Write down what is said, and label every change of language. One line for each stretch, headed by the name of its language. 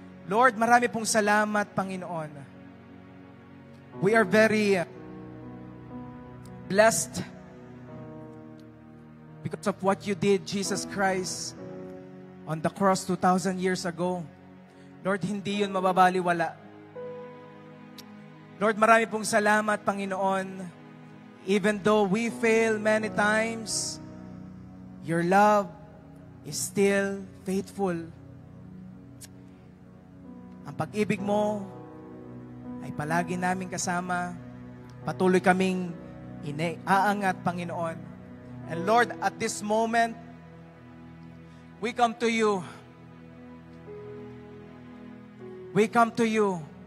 English: Lord,
Filipino: marami pong salamat, Panginoon.
English: We are very blessed because of what you did, Jesus Christ, on the cross 2,000 years ago.
Filipino: Lord, hindi yun mababaliwala.
English: Lord,
Filipino: marami pong salamat, Panginoon.
English: Even though we fail many times, your love is still faithful.
Filipino: Ang pag-ibig mo ay palagi namin kasama. Patuloy kaming aangat, Panginoon.
English: And Lord, at this moment, we come to you. We come to you.